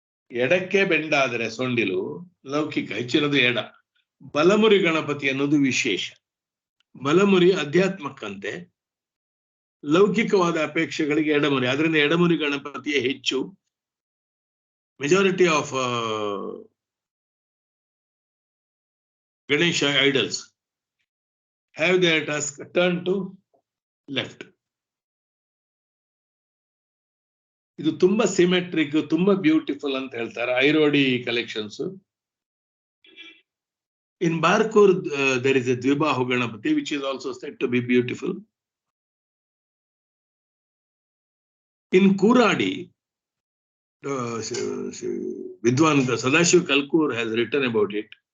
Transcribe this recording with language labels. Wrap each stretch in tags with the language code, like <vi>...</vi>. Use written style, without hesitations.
<kn>Edakke</kn> <en>bend</en> <kn>ಆದರೆ ಸೊಂಡಿಲು ಲೌಕಿಕ, ಹೆಚ್ಚಿನದು ಎಡ. ಬಲಮುರಿ ಗಣಪತಿ ಅನ್ನೋದು ವಿಶೇಷ. ಬಲಮುರಿ ಅಧ್ಯಾತ್ಮಕ್ಕಂತೆ, ಲೌಕಿಕವಾದ ಅಪೇಕ್ಷೆಗಳಿಗೆ ಎಡಮುರಿ. ಅದರಿಂದ ಎಡಮುರಿ ಗಣಪತಿಯೇ ಹೆಚ್ಚು.</kn> <en>Majority of Ganesha idols have their tusk turned to left.</en> <kn>ಇದು ತುಂಬಾ</kn> <en>symmetric, ತುಂಬಾ beautiful</en> <kn>ಅಂತ ಹೇಳ್ತಾರೆ Airodi collections.</kn> <en>In Barkur there is a Dvibahu Ganapati which is also said to be beautiful. In Kuradi, Vidwan Sadashiv Kalkur has written about it.</en>